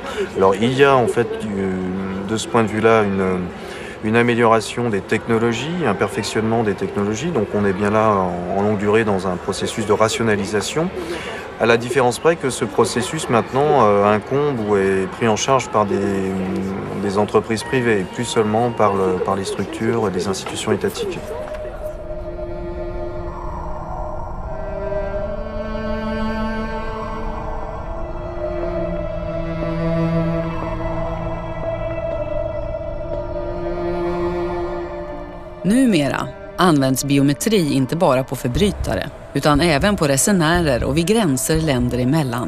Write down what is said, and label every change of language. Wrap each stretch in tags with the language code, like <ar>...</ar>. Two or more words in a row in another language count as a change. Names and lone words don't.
<fr>Alors il y a en fait de ce point de vue-là une amélioration des technologies, un perfectionnement des technologies. Donc on est bien là en longue durée dans un processus de rationalisation. À la différence près que ce processus maintenant incombe ou est pris en charge par des entreprises privées, plus seulement par les structures et des institutions étatiques.</fr> <sv>Numera används biometri inte bara på förbrytare utan även på resenärer och vid gränser länder emellan.</sv>